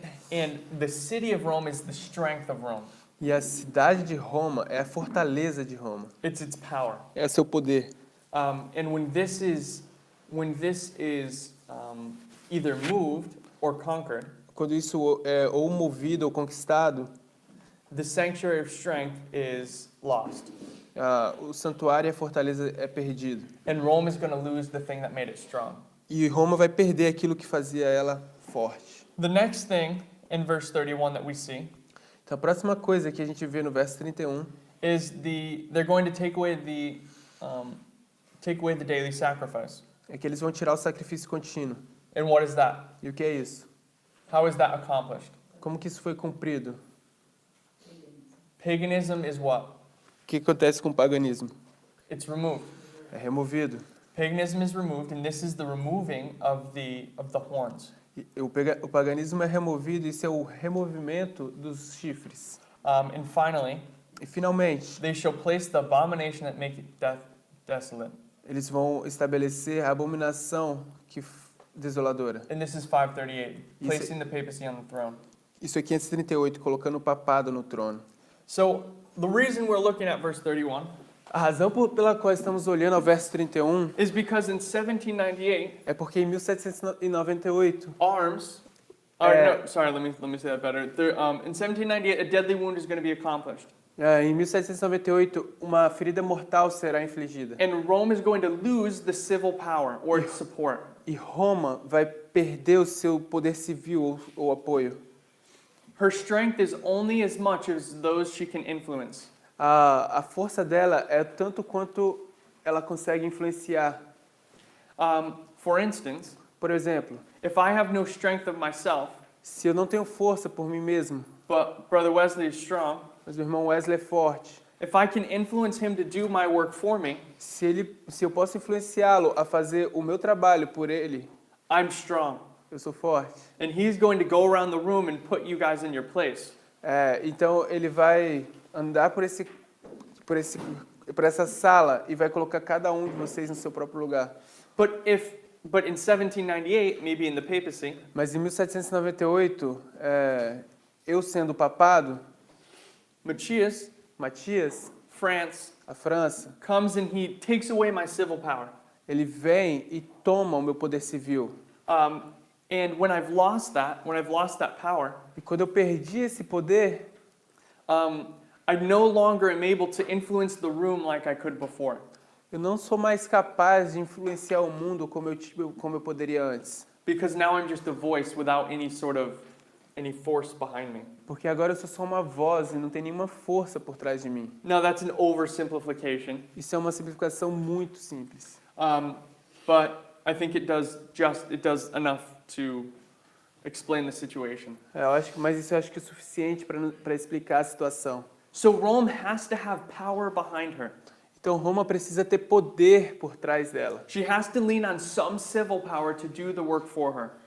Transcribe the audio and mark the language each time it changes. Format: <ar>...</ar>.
<en>And the city of Rome is the strength of Rome.</en> <pt>E a cidade de Roma é a fortaleza de Roma.</pt> <en>It's its power.</en> <pt>É seu poder.</pt> <en>And when this is either moved or conquered,</en> <pt>Quando isso é ou movido ou conquistado,</pt> <en>the sanctuary of strength is lost.</en> <pt>o santuário e a fortaleza é perdido.</pt> <en>And Rome is going to lose the thing that made it strong.</en> <pt>E Roma vai perder aquilo que fazia ela forte.</pt> <en>The next thing in verse 31 that we see</en> <pt>Então a próxima coisa que a gente vê no verso 31</pt> <en>is they're going to take away the daily sacrifice.</en> <pt>é que eles vão tirar o sacrifício contínuo.</pt> <en>And what is that?</en> <pt>E o que é isso?</pt> <en>How is that accomplished?</en> <pt>Como que isso foi cumprido?</pt> <en>Paganism is what?</en> <pt>O que acontece com o paganismo?</pt> <en>It's removed.</en> <pt>É removido.</pt> <en>Paganism is removed, and this is the removing of the horns.</en> <pt>E o paganismo é removido, isso é o removimento dos chifres.</pt> <en>And finally,</en> <pt>E finalmente,</pt> <en>they shall place the abomination that make it desolate.</en> <pt>eles vão estabelecer a abominação desoladora.</pt> <en>And this is 538,</en> <pt>Isso-</pt> <en>placing the papacy on the throne.</en> <pt>Isso é 538, colocando o papado no trono.</pt> <en>So the reason we're looking at verse 31</en> <pt>A razão pela qual estamos olhando ao verso 31</pt> <en>is because in 1798,</en> <pt>é porque em 1798,</pt> <en>arms. No, sorry, let me say that better. In 1798, a deadly wound is going to be accomplished,</en> <pt>em 1798, uma ferida mortal será infligida.</pt> <en>and Rome is going to lose the civil power or its support.</en> <pt>E Roma vai perder o seu poder civil ou apoio.</pt> <en>Her strength is only as much as those she can influence.</en> <pt>A força dela é tanto quanto ela consegue influenciar.</pt> <en>For instance,</en> <pt>Por exemplo,</pt> <en>if I have no strength of myself,</en> <pt>se eu não tenho força por mim mesmo,</pt> <en>but Brother Wesley is strong,</en> <pt>mas meu irmão Wesley é forte,</pt> <en>if I can influence him to do my work for me,</en> <pt>se eu posso influenciá-lo a fazer o meu trabalho por ele,</pt> <en>I'm strong.</en> <pt>eu sou forte.</pt> <en>And he's going to go around the room and put you guys in your place.</en> <pt>Então ele vai andar por essa sala e vai colocar cada um de vocês no seu próprio lugar.</pt> <en>But in 1798, maybe in the papacy,</en> <pt>Mas em 1798, eu sendo papado,</pt> <en>Matthias,</en> <pt>Matias,</pt> <en>France,</en> <pt>a França,</pt> <en>comes and he takes away my civil power.</en> <pt>ele vem e toma o meu poder civil.</pt> <en>And when I've lost that power,</en> <pt>E quando eu perdi esse poder,</pt> <en>I no longer am able to influence the room like I could before.</en> <pt>eu não sou mais capaz de influenciar o mundo como eu poderia antes.</pt> <en>Because now I'm just a voice without any force behind me.</en> <pt>Porque agora eu sou só uma voz e não tem nenhuma força por trás de mim.</pt> <en>Now that's an oversimplification,</en> <pt>Isso é uma simplificação muito simples.</pt> <en>but I think it does enough to explain the situation.</en> <pt>Mas isso eu acho que é suficiente para explicar a situação.</pt> <en>So Rome has to have power behind her.</en> <pt>Então Roma precisa ter poder por trás dela.</pt> <en>She has to lean on some civil power to do the work for her.</en>